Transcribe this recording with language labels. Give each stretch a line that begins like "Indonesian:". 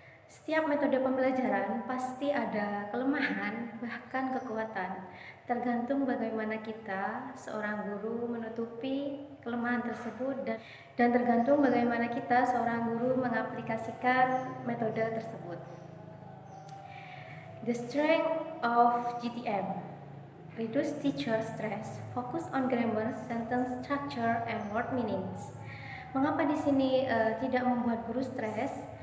Indonesian: Setiap metode pembelajaran pasti ada kelemahan, bahkan kekuatan. Tergantung bagaimana kita, seorang guru, menutupi kelemahan tersebut dan tergantung bagaimana kita, seorang guru, mengaplikasikan metode tersebut.
English: The strength of GTM: reduce teacher stress, focus on grammar, sentence structure, and word meanings.
Indonesian: Mengapa di sini tidak membuat guru stres?